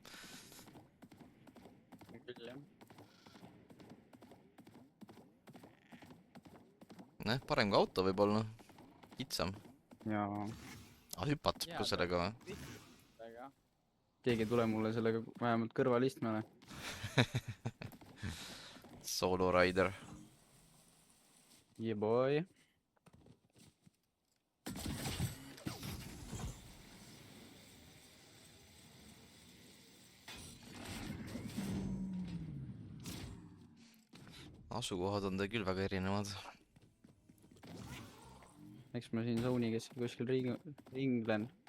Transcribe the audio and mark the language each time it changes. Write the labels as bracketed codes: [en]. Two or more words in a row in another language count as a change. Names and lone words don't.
[et] küll jah . noh , parem kui auto võib-olla . kitsam . ja aga hüpad Jaa, ka sellega või ? aga keegi ei tule mulle sellega vähemalt kõrvalistmele . [en] Solo rider . Yeah boy . [et] asukohad on teil küll väga erinevad . eks ma siin zone'i keskel kuskil ringlen .